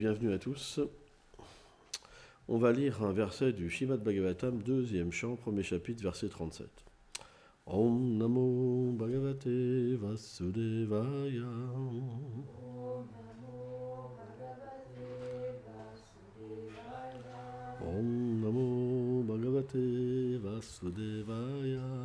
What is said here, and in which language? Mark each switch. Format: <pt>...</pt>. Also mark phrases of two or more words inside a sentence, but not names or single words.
<fr>Bienvenue à tous. On va lire un verset du Srimad Bhagavatam, deuxième chant, premier chapitre, verset 37.</fr> <sa>ॐ नमो भगवते वासुदेवाय. ॐ नमो भगवते वासुदेवाय.</sa>